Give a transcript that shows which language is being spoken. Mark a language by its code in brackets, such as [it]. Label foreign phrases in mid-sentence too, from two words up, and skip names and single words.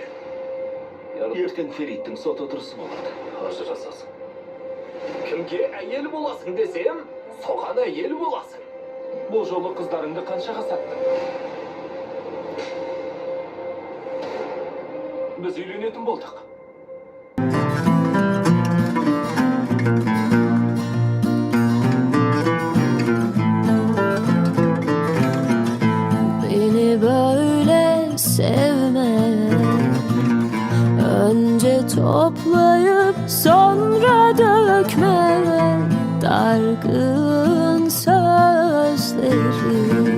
[kk] Ертең Фериттің сот отырысы болады. Ажырасасың. Кімге әйел боласың десем, соған әйел боласың. Бұл жолы қыздарыңды қаншаға саттың? Біз үйленетін болдық. [tr] Beni böyle sevme. Önce toplayıp sonra dökme dargın sözleri.